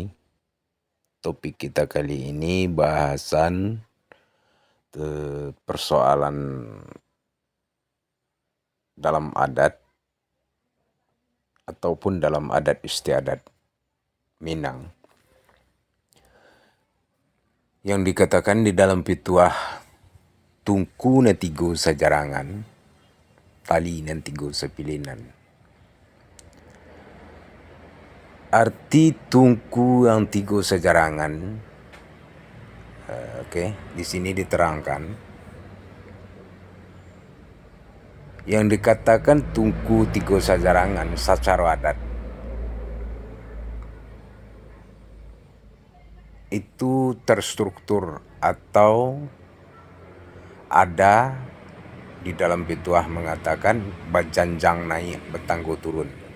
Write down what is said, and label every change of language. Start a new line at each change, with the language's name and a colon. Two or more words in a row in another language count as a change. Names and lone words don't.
Indonesian: Topik kita kali ini bahasan persoalan dalam adat ataupun dalam adat istiadat Minang. Yang dikatakan di dalam pituah
Minangkabau: tungku netigo sajarangan, tali nentigo sepilinan.
Indonesian: Arti tungku yang
Minangkabau: tigo sejarangan,
Indonesian: di sini diterangkan. Yang dikatakan
Minangkabau: tungku tigo sejarangan
Indonesian: secara adat itu terstruktur atau ada di dalam pituah mengatakan
Minangkabau: bajanjang naik betanggo turun.